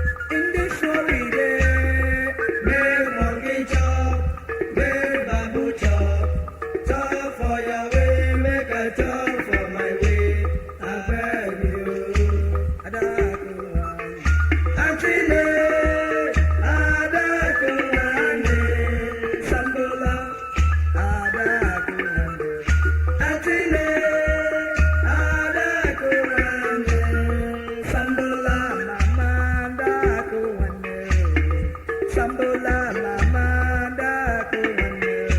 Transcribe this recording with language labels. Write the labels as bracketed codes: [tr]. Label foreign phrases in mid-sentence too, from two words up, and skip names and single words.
[pcm] In this world we dey, make monkey chop, make babu chop, chop for your way, make I chop for my way. Abeg you, Adaku, Aunty May, Adaku, Aunty Sambola. [ig] Ada akụ nwanne. Atile, ada akụ nwanne. Sambola mama, ada akụ nwanne. Sambola mama, ada akụ nwanne.